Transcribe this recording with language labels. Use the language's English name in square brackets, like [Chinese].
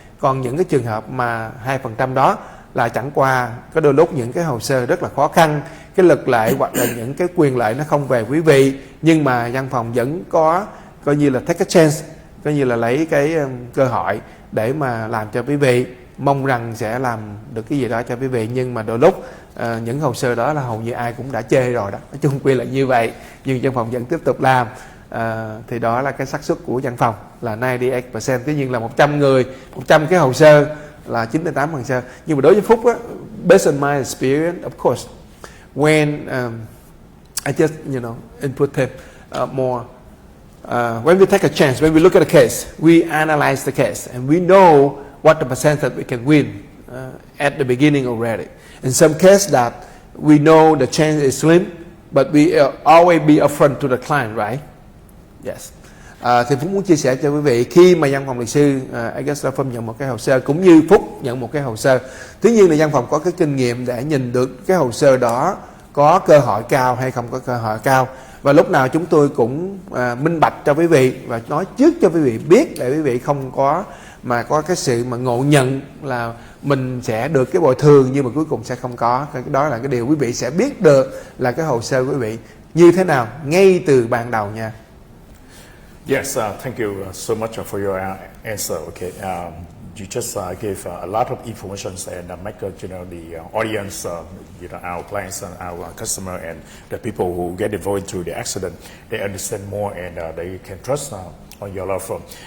[Vietnamese] Còn những cái trường hợp mà 2% đó là chẳng qua có đôi lúc những cái hồ sơ rất là khó khăn, cái luật lệ hoặc là những cái quyền lợi nó không về quý vị, nhưng mà văn phòng vẫn có coi như là [English] take a chance, [Vietnamese] coi như là lấy cái cơ hội để mà làm cho quý vị, mong rằng sẽ làm được cái gì đó cho quý vị. Nhưng mà đôi lúc những hồ sơ đó là hầu như ai cũng đã chê rồi đó, nói chung quy là như vậy, nhưng văn phòng vẫn tiếp tục làm. Thì đó là cái xác suất của văn phòng là 98%. Tuy nhiên là 100 người, 100 cái hồ sơ là 98 hồ sơ. Nhưng mà đối với Phúc á, [English] based on my experience, of course, when I just input him more, when we take a chance, when we look at a case, we analyze the case and we know what the percentage we can win at the beginning already. In some case that we know the chance is slim, but we always be upfront to the client, right? Yes. [Vietnamese] Thì Phúc muốn chia sẻ cho quý vị, khi mà văn phòng luật sư Aegis Law Firm nhận một cái hồ sơ, cũng như Phúc nhận một cái hồ sơ, tuy nhiên là văn phòng có cái kinh nghiệm để nhìn được cái hồ sơ đó có cơ hội cao hay không có cơ hội cao. Và lúc nào chúng tôi cũng minh bạch cho quý vị và nói trước cho quý vị biết, để quý vị không có cái sự mà ngộ nhận là mình sẽ được cái bồi thường nhưng mà cuối cùng sẽ không có. Đó là cái điều quý vị sẽ biết được là cái hồ sơ của quý vị như thế nào ngay từ ban đầu nha. [English] Yes, thank you so much for your answer. Okay, you just gave a lot of information and make the audience, our clients and our customer and the people who get involved through the accident, they understand more and they can trust on your law firm.